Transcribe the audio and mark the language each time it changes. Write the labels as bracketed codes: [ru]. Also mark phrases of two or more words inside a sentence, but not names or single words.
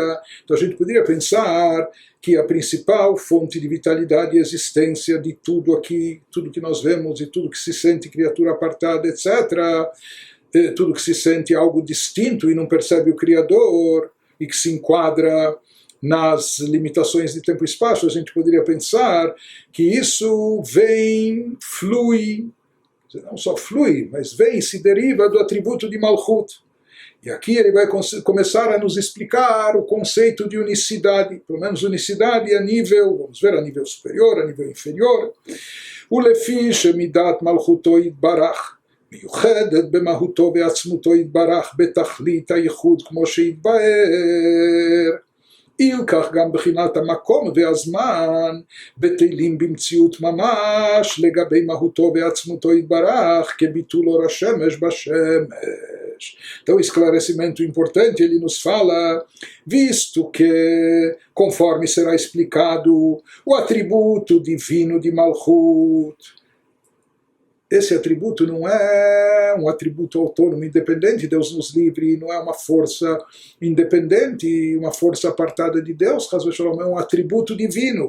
[pt] então a gente poderia pensar que a principal fonte de vitalidade e existência de tudo aqui, tudo que nós vemos e tudo que se sente criatura apartada, etc., tudo que se sente algo distinto e não percebe o Criador e que se enquadra nas limitações de tempo e espaço, a gente poderia pensar que isso flui, não só flui, mas se deriva do atributo de Malchut. E aqui ele vai começar a nos explicar o conceito de unicidade, pelo menos unicidade a nível, vamos ver, a nível superior, a nível inferior. [he] ולפי שמידת מלכותו יתברך מיוחדת במהותו ועצמותו יתברך בתכלית הייחוד כמו שהתבאר. אילקח גם בחינת המקום והזמן בטלים במציאות ממש לגבי מהותו ועצמותו יתברך כביטול אור השמש בשמש. [pt] Então, esclarecimento importante, ele nos fala, visto que, conforme será explicado, o atributo divino de Malchut, esse atributo não é um atributo autônomo, independente, Deus nos livre, não é uma força independente, uma força apartada de Deus, é um atributo divino.